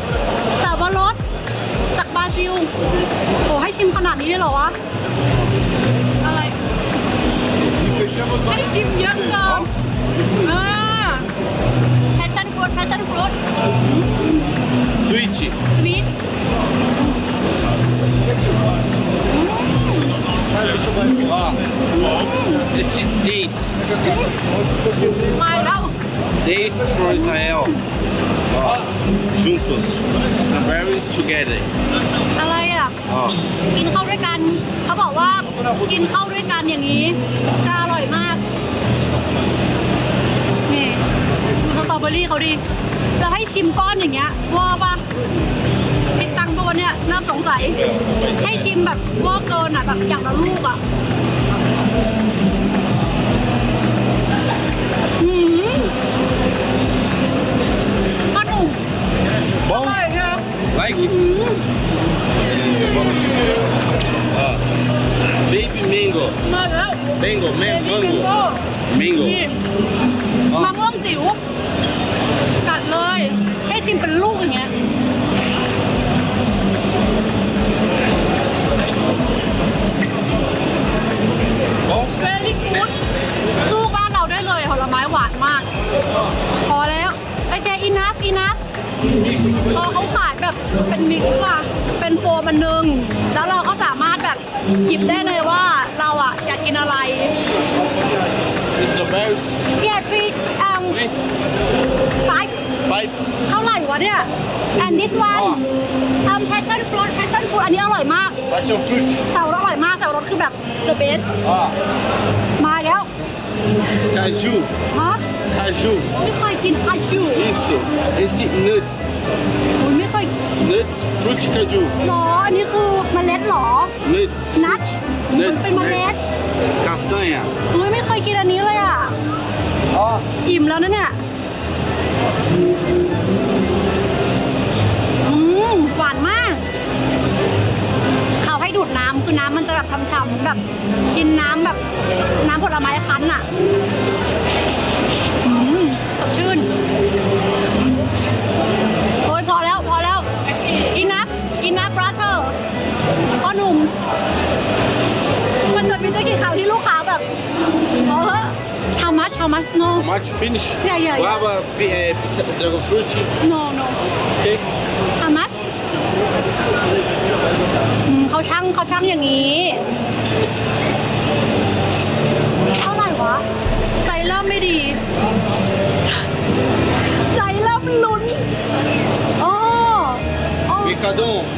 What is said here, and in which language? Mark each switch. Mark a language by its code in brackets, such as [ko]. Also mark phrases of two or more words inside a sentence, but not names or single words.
[th] สับปะรดจากบราซิลโอ้ให้ชิมขนาดนี้เลยเหรอวะ อะไร ให้ชิมเยอะเกินแพชชั่นฟรุต [en] Sweet. [th] สวีท [pt] Ó, esse dates. [th] มาแล้ว [en] Dates from Israel. [pt] Ó, juntos. [en] Strawberries together. [th] อะไรอ่ะ [pt] Ó. [th] กินเข้าด้วยกัน เขาบอกว่ากินเข้าด้วยกันอย่างนี้จะอร่อยมาก นี่ดูสตรอเบอรี่เขาดีแล้วให้ชิมก้อนอย่างเงี้ยว่าปะติดตังค์ปะวันเนี้ยน่าสงสัย ให้ชิมแบบว่าเกินอ่ะแบบอย่างละลูกอ่ะขนม [pt] Bom? [th] อร่อยเชียว [en] Like? Ó. Baby mango. [th] มาแล้ว [en] Mango, [th] เบบี้ [en] mango. [th] บิงโก้ [en] Mango. [th] นี่มะม่วงจิ๋วกัดเลย ให้ชิมเป็นลูกอย่างเงี้ยเบบี้กูดสู้บ้านเราได้เลยผลไม้หวานมาก พอแล้ว [en] okay enough [th] พอเขาขายแบบเป็นมิกซ์มาเป็นโฟมอันนึง แล้วเราก็สามารถแบบหยิบได้เลยว่าเราอ่ะอยากกินอะไร [en] Strawberries. Yeah, three, Three. five. Five. [th] เท่าไหร่วะเนี่ย [en] 5 and this one passion fruit [th] อันนี้อร่อยมาก [en] Passion fruit. [th] สับปะรดอร่อยมากสับปะรดคือแบบ [en] the best Ah, [th] มาแล้ว [pt] caju. [th] ฮะ [pt] Caju. [th] ไม่เคยกินคาชู [pt] Isso. Este nuts. [th] คุณไม่เคย [pt] Nuts, fruit de caju. [th] หรออันนี้คือเมล็ดหรอ [en] Nuts. [th] นัทมันเป็นเมล็ด [pt] Castanha. [th] อุ้ยไม่เคยกินอันนี้เลยอ่ะ Ah, อิ่มแล้วนะเนี่ยหวานมากเขาให้ดูดน้ำคือน้ำมันจะแบบช่ำๆแบบกินน้ำแบบน้ำผลไม้คั้นอ่ะ สดชื่นโอ้ยพอแล้ว [en] enough brother [th] พ่อหนุ่มมันจะมีกี่ครั้งที่ลูกค้าแบบ [en] how much no much finish. Yeah. Guava, dragon fruit. no Okay. how much [th] เขาช่างอย่างนี้เท่าไหร่วะใจเริ่มไม่ดีใจเริ่มลุ้นโอ้ [pt] Mercadão, São